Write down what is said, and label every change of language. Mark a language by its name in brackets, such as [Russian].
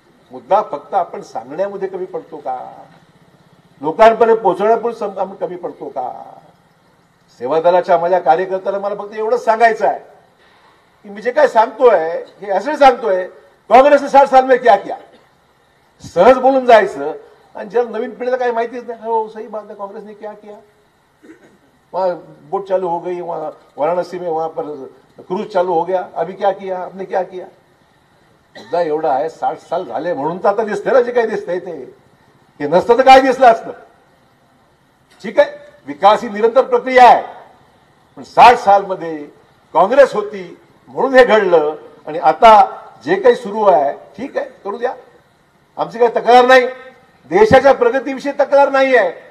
[Marathi] मुद्दा फक्त आपण सांगण्यामध्ये कमी पडतो का, लोकांपर्यंत पोहोचवण्यापूर्वी आपण कमी पडतो का. सेवा दलाच्या माझ्या कार्यकर्त्याला मला फक्त एवढंच सांगायचं आहे की मी जे काय सांगतोय हे असं सांगतोय, [Hindi] काँग्रेसने 60 साल में क्या किया, [Marathi] सहज बोलून जायचं. आणि ज्याला नवीन पिढीला काही माहितीच नाही, [Hindi] हो सही बात है, कांग्रेस ने क्या किया, वहां बोट चालू हो गई, वहां वाराणसी में वहां पर क्रूज चालू हो गया, अभी क्या किया, आपने क्या किया. [Marathi] मुद्दा एवढा आहे, 60 साल झाले म्हणून तर आता दिसतंय ना जे काही दिसतंय ते. हे नसतं तर काय दिसलं असतं. ठीक आहे, विकास ही निरंतर प्रक्रिया आहे, पण 60 सालमध्ये काँग्रेस होती म्हणून हे घडलं. आणि आता जे काही सुरू आहे ठीक आहे, करू द्या, आमची काही तक्रार नाही, देशाच्या प्रगतीविषयी तक्रार नाही आहे.